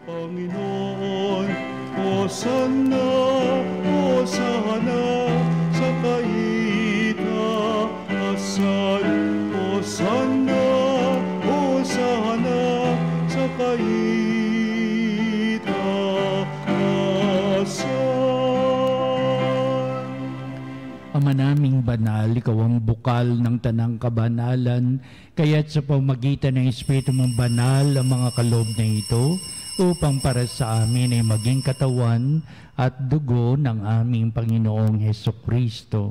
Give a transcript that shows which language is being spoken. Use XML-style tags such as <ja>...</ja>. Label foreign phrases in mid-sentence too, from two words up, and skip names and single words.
<tl>Panginoon. Hosanna, Hosanna sa kaitaasan. Hosanna, Hosanna sa kaitaasan. Ama naming banal, ikaw ang bukal ng tanang kabanalan, kaya't sa pamagitan ng Espiritu mong banal ang mga kaloob na ito, upang para sa amin ay maging katawan at dugo ng aming Panginoong Hesukristo.</tl>